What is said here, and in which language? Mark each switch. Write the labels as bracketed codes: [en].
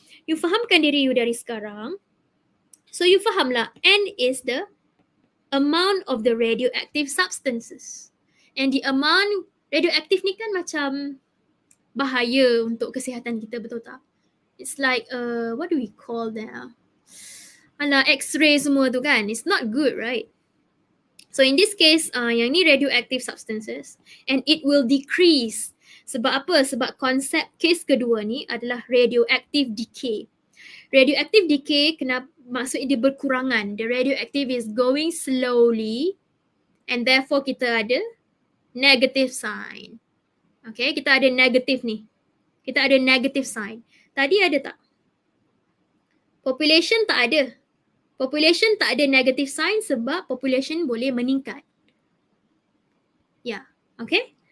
[ms] You fahamkan diri you dari sekarang. [en] So you fahamlah N is the amount of the radioactive substances. [ms] And the amount radioactive ni kan macam bahaya untuk kesihatan kita, betul tak? [en] It's like what do we call that? [ms] Alah, X-ray semua tu kan. [en] It's not good, right? So in this case, yang ni radioactive substances and it will decrease. [ms] Sebab apa? Sebab konsep case kedua ni adalah radioactive decay. Radioactive decay maksudnya dia berkurangan. [en] The radioactive is going slowly and therefore [ms] kita ada [en] negative sign. [ms] Okay, kita ada negative ni. Kita ada negative sign. Tadi ada tak? Population tak ada. Population tak ada negative sign sebab population boleh meningkat. Ya, okay.